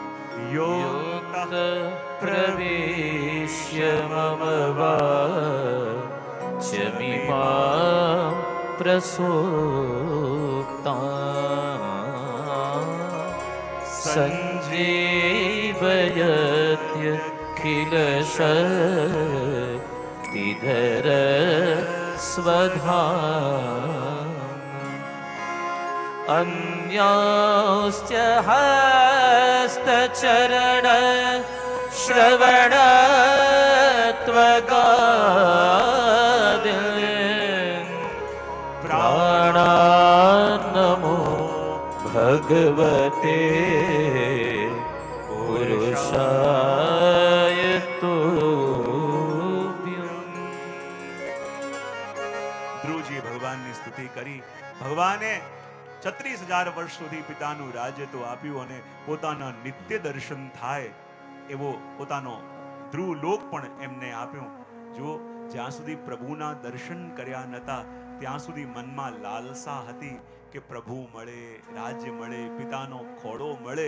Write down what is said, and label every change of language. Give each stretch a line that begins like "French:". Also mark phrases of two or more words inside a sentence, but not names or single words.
Sanskrit: યોત પ્રવેશ્ય મમ વાચમિમા પ્રસુપ્તા સંજીવયત્ય ખિલ શક્તિધર સ્વધામ अन्याश्च हस्तचरण श्रवण त्वगादीन् प्राणान्नमो भगवते पुरुषाय तुभ्यम्।
Gujarati: ધ્રુવજી ભગવાનની સ્તુતિ કરી. ભગવાને 36,000 વર્ષ સુધી પિતાનું રાજ્ય તો આપ્યું અને પોતાના નિત્ય દર્શન થાય એવો પોતાનો ધ્રુવ લોક પણ એમને આપ્યું. જો જ્યાં સુધી પ્રભુના દર્શન કર્યા નતા ત્યાં સુધી મનમાં લાલસા હતી કે પ્રભુ મળે, રાજ્ય મળે, પિતાનો ખોળો મળે.